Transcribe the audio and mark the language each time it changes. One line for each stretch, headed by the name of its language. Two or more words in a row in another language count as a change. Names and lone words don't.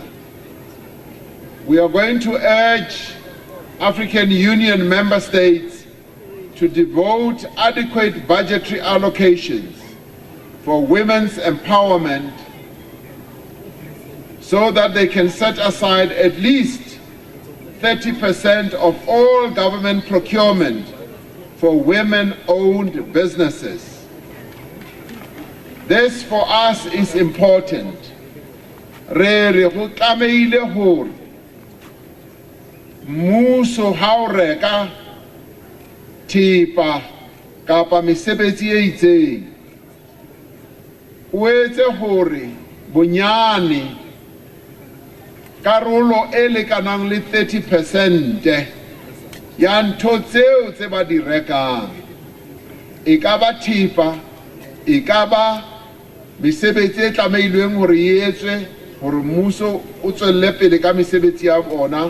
English: We are going to urge African Union member states to devote adequate budgetary allocations for women's empowerment so that they can set aside at least 30% of all government procurement for women-owned businesses. This for us is important.
Southern Sotho: Muso ha o reka thipa kapa mesebetsi e itseng o etse hore bonyane karolo e lekanang le 30% ya ntho tseo tse ba di rekang, e ka ba thipa, e ka ba mesebetsi e tlameilweng hore e etswe hore mmuso o tswelle pele ka mesebetsi ya bona.